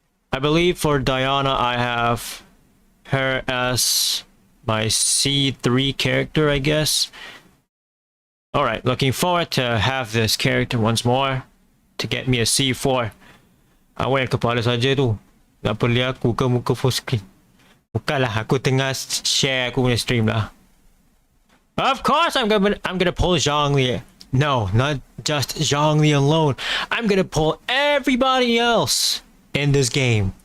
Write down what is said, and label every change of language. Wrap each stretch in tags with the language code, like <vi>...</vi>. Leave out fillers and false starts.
<en>I believe for Diana, I have her as my C3 character, I guess. Alright, looking forward to have this character once more to get me a C4.</en> <ms>Awal kepala saja tu. Tak perlu aku ke muka full screen. Bukanlah, aku tengah share aku punya stream lah.</ms> <en>Of course I'm gonna pull Zhongli. No, not just Zhongli alone. I'm gonna pull everybody else in this game.</en>